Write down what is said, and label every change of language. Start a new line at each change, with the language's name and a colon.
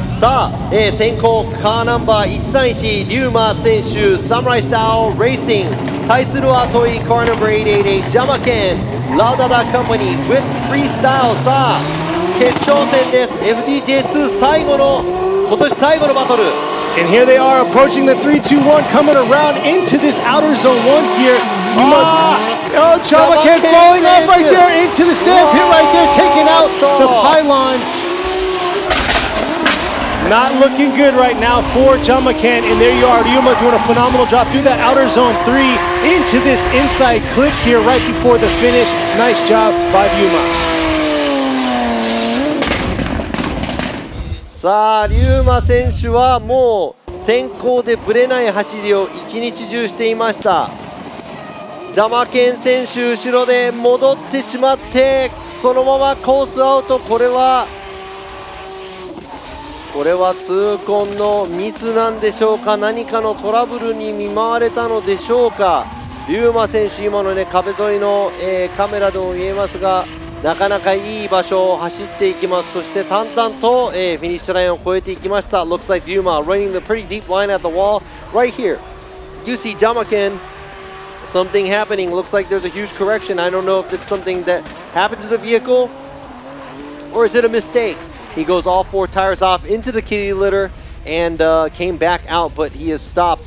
Japanese: さあ、先行カーナンバー131リューマ選手サムライスタイルレーシング対するはトイカーナンバー888ジャマケンラウダダカンパニー with freestyle。さあ決勝戦です。FDJ2 最後の今年最後のバトル。
English: And here they are approaching the 3-2-1, coming around into this outer zone 1 here. Oh, Jyamaken falling off right there into the sand pit right there, taking out the pylon. Not looking good right now for Jyamaken. And there you are, Ryuma doing a phenomenal job through that outer zone 3 into this inside click here right before the finish. Nice job by Ryuma.
Japanese: さあリューマ選手はもう先行でぶれない走りを一日中していました。ジャマケン選手後ろで戻ってしまってそのままコースアウト。これは痛恨のミスなんでしょうか。何かのトラブルに見舞われたのでしょうか。リューマ選手今のね壁沿いの、カメラでも見えますがなかなかいい場所を走っていきます。そして淡々と、フィニッシュラインを越えていきました。
English: Looks like Ryuma running the pretty deep line at the wall right here. You see Jyamaken, something happening. Looks like there's a huge correction. I don't know if it's something that happened to the vehicle or is it a mistake. He goes all 4 tires off into the kitty litter and came back out, but he is stopped.